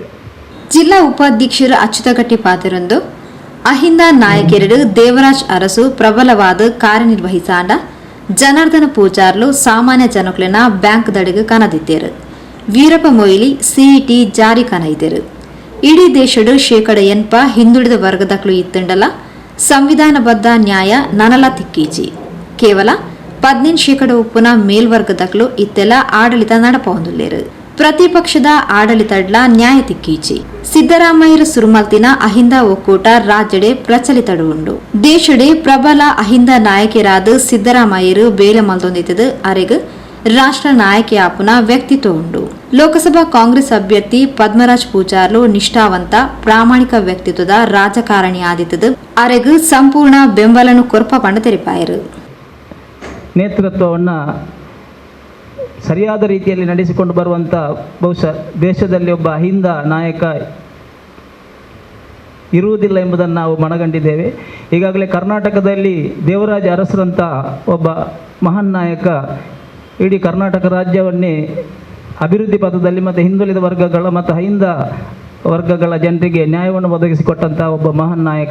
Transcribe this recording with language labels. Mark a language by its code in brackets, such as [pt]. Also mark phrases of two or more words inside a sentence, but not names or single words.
[tcy] ಜಿಲ್ಲಾ ಉಪಾಧ್ಯಕ್ಷರು ಅಚ್ಯುತಗಟ್ಟಿ ಪಾದರೊಂದು ಅಹಿಂದ ನಾಯಕರು ದೇವರಾಜ್ ಅರಸು ಪ್ರಬಲವಾದ ಕಾರ್ಯನಿರ್ವಹಿಸಾಂಡ ಜನಾರ್ದನ ಪೂಜಾರ್ಲು ಸಾಮಾನ್ಯ ಜನಕುಲನ ಬ್ಯಾಂಕ್ ದಡಿಗೆ ಕನದಿದ್ದೇರು. ವೀರಪ್ಪ ಮೊಯ್ಲಿ ಸಿಇಟಿ ಜಾರಿ ಕನೈದೇರು. ಇಡೀ ದೇಶಡು ಶೇಕಡ 80 ಹಿಂದುಳಿದ ವರ್ಗದಕ್ಲು ಇತ್ತಂಡಲ ಸಂವಿಧಾನಬದ್ಧ ನ್ಯಾಯ ನನಲ ತಿಕ್ಕೀಜಿ. ಕೇವಲ 15% ಉಪ್ಪುನ ಮೇಲ್ವರ್ಗದಕ್ಲು ಇತ್ತೆಲ್ಲ ಆಡಳಿತ ನಡಪೊಂದುಲ್ಲೇರು. ಪ್ರತಿಪಕ್ಷದ ಆಡಳಿತಡ್ಲ ನ್ಯಾಯ ತಿಕ್ಕೀಚಿ. ಸಿದ್ದರಾಮಯ್ಯರ ಸುರುಮಲ್ತಿನ ಅಹಿಂದ ಒಕ್ಕೂಟ ರಾಜ್ಯಡೆ ಪ್ರಚಲಿತಡು ಉಂಡು. ದೇಶಡೆ ಪ್ರಬಲ ಅಹಿಂದ ನಾಯಕರಾದ ಸಿದ್ದರಾಮಯ್ಯರು ಬೇಲೆ ಮಲ್ತೊಂದಿತ್ತದು ಅರೆಗ್ ರಾಷ್ಟ್ರ ನಾಯಕಿಯಾಪುನ ವ್ಯಕ್ತಿತ್ವ ಉಂಡು. ಲೋಕಸಭಾ ಕಾಂಗ್ರೆಸ್ ಅಭ್ಯರ್ಥಿ ಪದ್ಮರಾಜ್ ಪೂಜಾರ್ಲು ನಿಷ್ಠಾವಂತ ಪ್ರಾಮಾಣಿಕ ವ್ಯಕ್ತಿತ್ವದ ರಾಜಕಾರಣಿ ಆದಿತ್ತದು ಅರೆಗ್ ಸಂಪೂರ್ಣ ಬೆಂಬಲನು ಕೊರ್ಪ ಪಂಡ ತೆರಿಪಾಯರು. [kn] ನೇತೃತ್ವವನ್ನು ಸರಿಯಾದ ರೀತಿಯಲ್ಲಿ ನಡೆಸಿಕೊಂಡು ಬರುವಂಥ ಬಹುಶಃ ದೇಶದಲ್ಲಿ ಒಬ್ಬ ಅಹಿಂದ ನಾಯಕ ಇರುವುದಿಲ್ಲ ಎಂಬುದನ್ನು ನಾವು ಮನಗಂಡಿದ್ದೇವೆ. ಈಗಾಗಲೇ ಕರ್ನಾಟಕದಲ್ಲಿ ದೇವರಾಜ ಅರಸರಂಥ ಒಬ್ಬ ಮಹಾನ್ ನಾಯಕ ಇಡೀ ಕರ್ನಾಟಕ ರಾಜ್ಯವನ್ನೇ ಅಭಿವೃದ್ಧಿ ಪಥದಲ್ಲಿ ಮತ್ತು ಹಿಂದುಳಿದ ವರ್ಗಗಳ ಮತ್ತು ಅಹಿಂದ ವರ್ಗಗಳ ಜನರಿಗೆ ನ್ಯಾಯವನ್ನು ಒದಗಿಸಿಕೊಟ್ಟಂಥ ಒಬ್ಬ ಮಹಾನ್ ನಾಯಕ.